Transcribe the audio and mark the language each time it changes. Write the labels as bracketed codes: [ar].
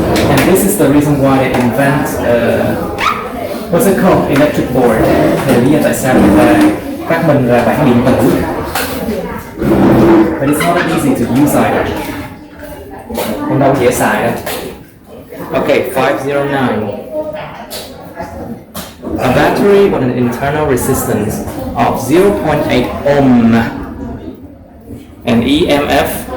[en] And this is the reason why they invent what's it called? Electric board. [vi] Để lý do tại sao người ta phát minh ra bảng điện tử. [en] But it's not easy to use either. [vi] Không đâu dễ xài đâu. [en] Okay, 509. A battery with an internal resistance of 0.8 ohm and EMF.